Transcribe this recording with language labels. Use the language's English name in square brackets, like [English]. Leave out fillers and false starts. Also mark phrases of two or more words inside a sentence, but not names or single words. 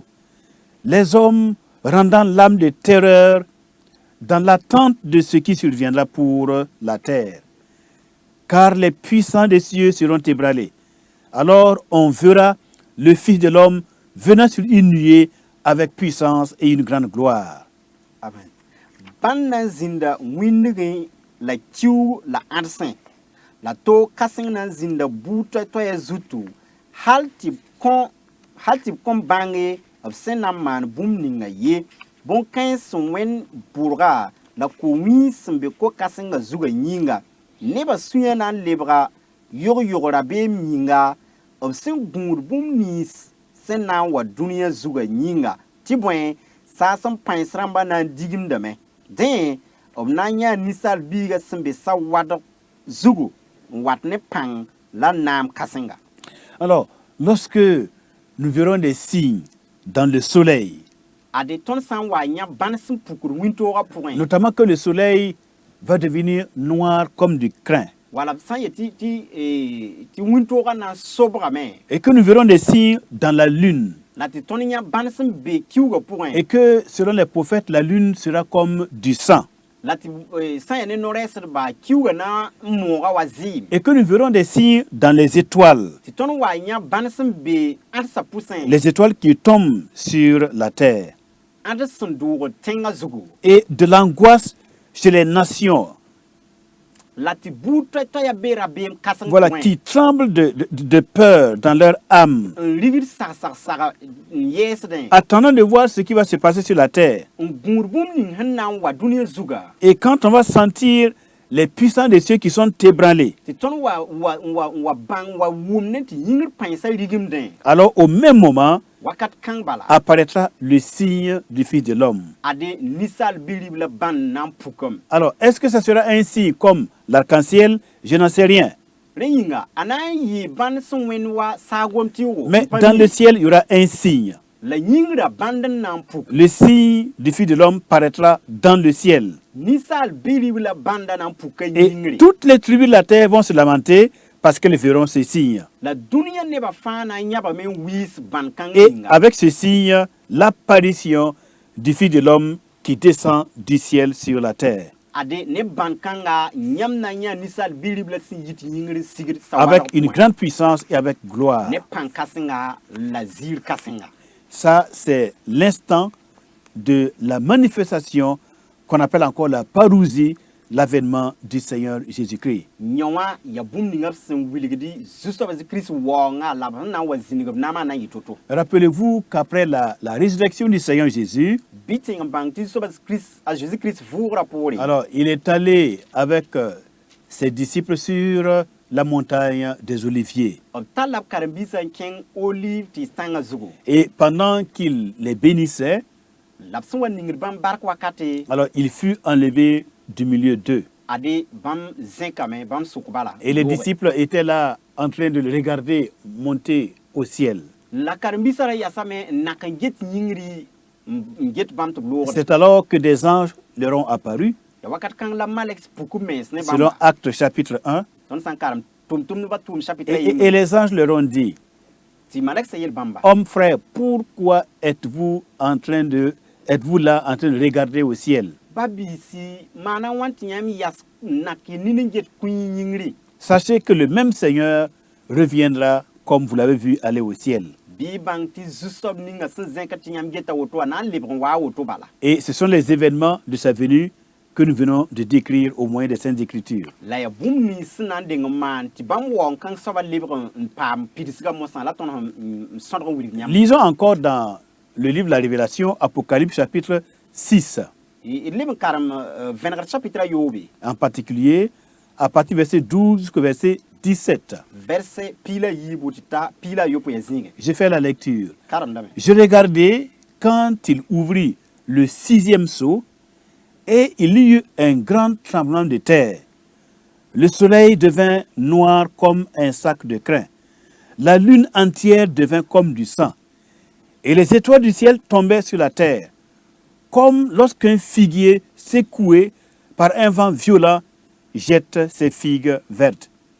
[French] Les hommes rendant l'âme de terreur dans l'attente de ce qui surviendra pour la terre. Car les puissants des cieux seront ébranlés. Alors on verra le Fils de l'homme venant sur une nuée avec puissance et une grande gloire. Amen. [Mossi] Ban na n zĩnda wĩndgẽ la kiu la ãdsẽ la to kãseng na n zĩnda buud toɛɛ-toɛɛa zutu hal tɩ b kõn bãnge b sẽn na n maan bũmb ninga ye bõn-kãens sẽn wẽnd bʋrga la ko-wĩig sẽn be ko-kãsengã zugã yĩnga nebã sũyã na n lebga yog-yogra beem yĩnga b sẽn gũud bũmb nins sẽn na n wa dũniyã zugã yĩnga tɩ bõe saas n pães rãmbã na n digimdame dẽ b na n yãa ninsaal biigã sẽn be sa wadg zugu n wat ne pãng la naam kãsenga. [French] Alors, lorsque nous verrons des signes dans le soleil, [Mossi] Ade tõnd sã n wa yã bãn sẽn pukr wĩntoogã pʋgẽ [French] notamment que le soleil va devenir noir comme du crin, [Mossi] wala b sã n yet tɩ wĩntoogã na n sobgame [French] et que nous verrons des signes dans la lune, [Mossi] la tɩ tõnd yã bãn sẽn be kiugã pʋgẽ [French] et que selon les prophètes, la lune sera comme du sang. [Mossi] la tɩ sã n yaa ne no-rɛɛsdba kiuga na n mooga wa zɩɩm [French] et que nous verrons des signes dans les étoiles, [Mossi] tɩ tõnd wa yã bãn sẽn be ãdsa pʋsẽ [French] les étoiles qui tombent sur la terre, [Mossi] ãd sẽn doog tẽngã zugu [French] et de l'angoisse chez les nations, [Mossi] la tɩ buud toɛ yaa be rabeem kãseng [French] voilà, qui tremblent de peur dans leur âme, [Mossi] n rigd sag n yɛɛsdẽ [French] attendant de voir ce qui va se passer sur la terre. [Mossi] n gũud bũmb ning sẽn na n wa dũniyã zuga [French] Et quand on va sentir les puissants de ceux qui sont ébranlés, [Mossi] tɩ tõnd wa bãng wa wʋm ne tɩ yĩngr pãensa rigimdẽ [French] alors au même moment [Mossi] wakat kãng bala [French] apparaîtra le signe du Fils de l'homme. [Mossi] ade ninsaal bi-rib la bãnd na n pukame [French] Alors, est-ce que ça sera un signe comme l'arc-en-ciel? Je n'en sais rien. [Mossi] rẽ yĩnga a na n yɩ bãnd sẽn wẽnd wa saagom tɩʋgo [French] Mais dans le ciel, il y aura un signe. [Mossi] la yĩngrã bãnd n na n puk [French] Le signe du Fils de l'homme paraîtra dans le ciel. [Mossi] ninsaal bi-rib la bãnda na n puka [French] Et [Mossi] yĩngre [French] toutes les tribus de la terre vont se lamenter parce qu'elles verront ce signe. [Mossi] la dũniyã nebã fãa na n yãbame n wiis bãn kãng [French] Et [Mossi] yĩnga [French] avec ce signe, l'apparition du Fils de l'homme qui descend du ciel sur la terre. [Mossi] ade ne bãn kãnga yãmb na n yã ninsaal bi-rib la sẽn yit yĩngr sigd [French] Avec une grande puissance et avec gloire. [Mossi] ne pãn kãsenga la ziir kãsenga [French] Ça, c'est l'instant de la manifestation qu'on appelle encore la parousie, l'avènement du Seigneur Jésus-Christ. [Mossi] yõ wã ya bũmb ninga b sẽn wilgdi zu-soab kirist waoongã la b sẽn na n wa zĩnig b naamã na n yɩ to-to [French] Rappelez-vous qu'après la résurrection du Seigneur Jésus, [Mossi] bɩ tẽng n bãng tɩ zu-soab a Jésus-Christ vʋʋgrã poore [French] alors il est allé avec ses disciples sur la montagne des Oliviers. [Mossi] b tall la b karen-biisã n kẽng olive tɩ tãngã zugu [French] Et pendant qu'il les bénissait, [Mossi] la b sẽn wa ningd bãmb bark wakate [French] alors il fut enlevé du milieu d'eux. [Mossi] ade bãmb zẽkame bãmb sʋk bala [French] Et les disciples étaient là en train de le regarder monter au ciel. [Mossi] la karen-biisã ra yasame n nak n get yĩngri n get bãmb tɩ b loogd [French] C'est alors que des anges leur ont apparu, [Mossi] la wakat kãng la malek puk b mens ne [French] selon [Mossi] bãmba [French] Actes chapitre 1. [Mossi] tõnd sã n karem tʋm-tʋmdbã tʋʋm chapitre [French] Et les anges leur ont dit, [Mossi] tɩ malek sã yel bãmba [French] hommes frères, pourquoi êtes-vous là en train de regarder au ciel? [Mossi] ba biisi maana wãn tɩ yãmb yas n nak y nin n get kũy yĩngri [French] Sachez que le même Seigneur reviendra comme vous l'avez vu aller au ciel. [Mossi] bɩ bãng tɩ zu-soab ninga sẽn zẽka tɩ yãmb geta woto wã na n lebg n wa a woto bala [French] Et ce sont les événements de sa venue que nous venons de décrire au moyen des Saintes Écritures. [Mossi] la yaa bũmb nins sẽn na n deng n maan tɩ bãmb waoong kãng soaba lebg n paam pidsgã mosã la tõnd n sõdg n wilg yãmb [French] Lisons encore dans le livre de la Révélation, Apocalypse chapitre 6, [Mossi] d leb n karem vẽnegd chapitre a yoobe [French] en particulier à partir du verset 12 jusqu'au verset 17. [Mossi] verset piila yiibu tɩ ta piila a yopoe ya zĩige [French] Je fais la lecture. [Mossi] karemdame [French] Je regardais quand il ouvrit le 6e sceau et il y eut un grand tremblement de terre. Le soleil devint noir comme un sac de crin. La lune entière devint comme du sang. Et les étoiles du ciel tombaient sur la terre, comme lorsqu'un figuier secoué par un vent violent jette ses figues vertes.